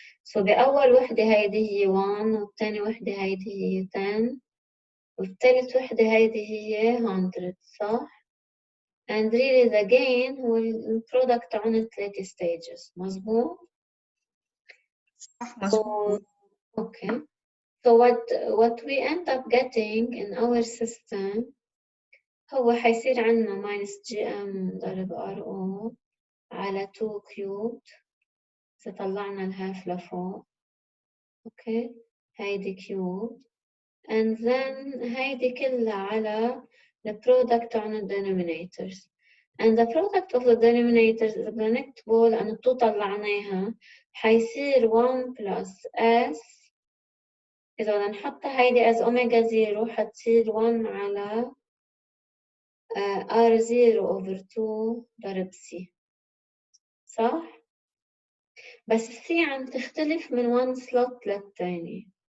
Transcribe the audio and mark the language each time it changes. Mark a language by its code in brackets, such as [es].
[ar] So بأول وحدة هيدي هي 1 والثاني وحدة هيدي هي 10 والثالث وحدة هيدي هي 100 صح؟ [en] And really the gain [ar] هو البرودكت عن ال 3 stages مظبوط؟ صح مظبوط. [en] Okay. So what we end up getting in our system [ar] هو حيصير عنا [en] minus GM ضرب RO على 2 cubed [ar] إذا طلعنا الهاف لفوق. [en] Okay. هيدي cubed and then [ar] هيدي كلها على [en] the product on the denominators. And the product of the denominators [ar] إذا بدنا نكتبه لأنه 2 طلعناها حيصير [en] 1 plus S. [ar] إذا بدنا نحطها هيدي [en] as omega 0 [ar] حتصير 1 على R0 over 2 ضرب C صح؟ بس C عم تختلف من 1 slot للتاني.